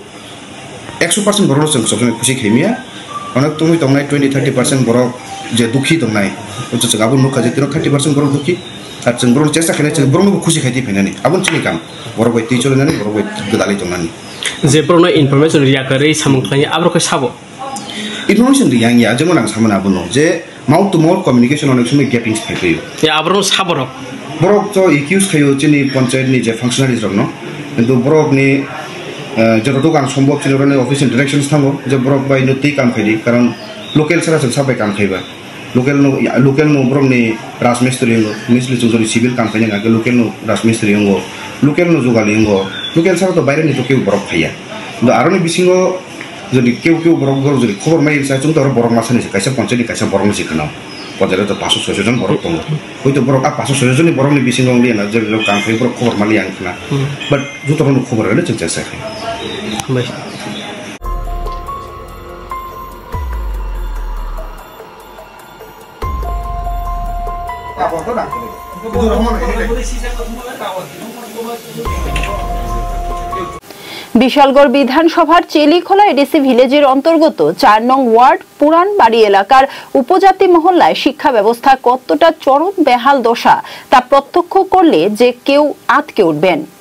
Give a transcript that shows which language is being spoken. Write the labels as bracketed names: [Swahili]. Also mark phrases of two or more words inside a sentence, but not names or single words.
[Kok Borok] 100% ब्रनो जों सबसे खुशी खैमिया अनेक तुमि तंनाय 20-30% ब्रक जे दुखी तंनाय जो जों आबो नुखा जे 30% ब्रक दुखी आर जों ब्रनो चेष्टा खायनि जों ब्रनो खुशी खायदि फैनानै आबो चिनि काम ब्रक बाय ती चलनानै ब्रक बाय गदालि तंनानै जे ब्रनो इनफरमेशन रिया करे सामंख्लानि आब्रखौ साबो इनफरमेशन रिया या जेमन आं सामना आबो जे [English] mouth to mouth communication [Kok Borok] अनेक समय गैपिंग फैयो ए आब्रनो साबरो ब्रक जो एक्यूज खायो चिनि पंचायत नि जे फंक्शनारिज रनो किन्तु ब्रक नि जरतो गान सम्भव चिनरने [English] office directions [Kok Borok] थांगो जे ब्रक बाय नति काम खायदि कारण लोकल सरा जों साबाय काम खायबा लोकल नो ब्रक नि राजमिस्त्री मिस्त्री जों सिविल काम खायना के लोकल नो राजमिस्त्री अंगो लोकल नो जुगाली अंगो लोकल सरा तो बायरे नि तो केउ ब्रक खाया द आरोनि बिसिङो जदि केउ ब्रक गरो जदि खबर माइ सा जों तो ब्रक मासनि कायसा पंचायत नि कायसा ब्रक सिखना पजारे तो 500-600 जन ब्रक दङ होइतो ब्रक 500-600 जन ब्रक नि बिसिङो लिना जे काम खाय ब्रक खबर मालि आंखना बट जुतरनो खबर हले जों चेसा खाय बाय [Bangla] বিশালগড় বিধানসভার চেলিখোলা এডিসি ভিলেজের অন্তর্গত 4 নং ওয়ার্ড পুরান বাড়ি এলাকার উপজাতি মহল্লায় শিক্ষা ব্যবস্থা কতটা চরম বেহাল দশা তা প্রত্যক্ষ করলে যে কেউ আটকে উঠবেন।